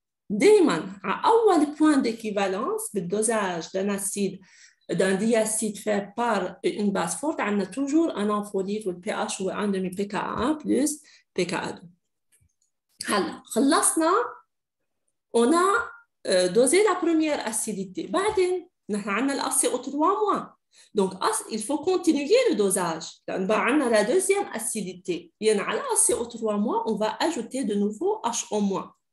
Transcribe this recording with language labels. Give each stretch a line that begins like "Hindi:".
Arabic: دايما
French: à أول point d'équivalence بالdosage d'un acide d'un diacide fait par une base forte, on a toujours un ampholyte où le pH est 1,5 pKa1 plus pKa2.
Arabic: هلا خلصنا,
French: on a dosé la première acidité.
Arabic: بعدين نحن عندنا ال HCO3-.
French: Donc, il faut continuer le dosage. On a la deuxième acidité. Et à la HCO3-, on va ajouter de nouveau HO-.